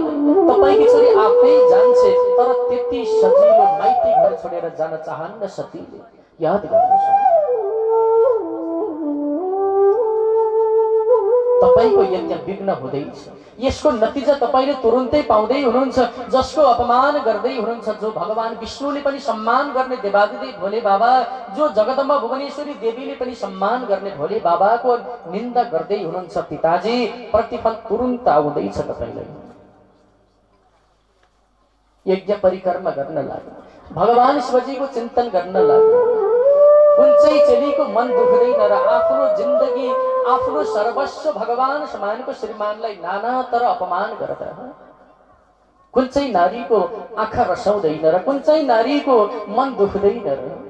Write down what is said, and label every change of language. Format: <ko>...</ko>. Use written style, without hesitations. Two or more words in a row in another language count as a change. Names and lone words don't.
<ne>तपाईँकी छोरी आफै जान्छ, तर त्यति सजिलो माइती घर छोडेर जान चाहन्न सतीले। याद गर्नुहोस्, तपाईँको यज्ञ विघ्न हुँदैछ। यसको नतिजा तपाईँले तुरुन्तै पाउँदै हुनुहुन्छ। जसको अपमान गर्दै हुनुहुन्छ, जो भगवान विष्णुले पनि सम्मान गर्ने देवादिदेव भोले बाबा, जो जगदम्बा भुवनेश्वरी देवीले पनि सम्मान गर्ने भोले बाबाको निन्दा गर्दै हुनुहुन्छ पिताजी, प्रतिफल तुरुन्त आउँदैछ तपाईँलाई। यज्ञ परिक्रमा गर्न लाग्यो, भगवान शिवजीको चिन्तन गर्न लाग्यो। कुन चाहिँ चेलीको मन दुख्दैन र आफ्नो जिन्दगी, आफ्नो सर्वस्व भगवान समानको श्रीमानलाई नाना तर अपमान गर्दा कुन चाहिँ नारीको आँखा रसाउँदैन र कुन चाहिँ नारीको मन दुख्दैन र?</ne>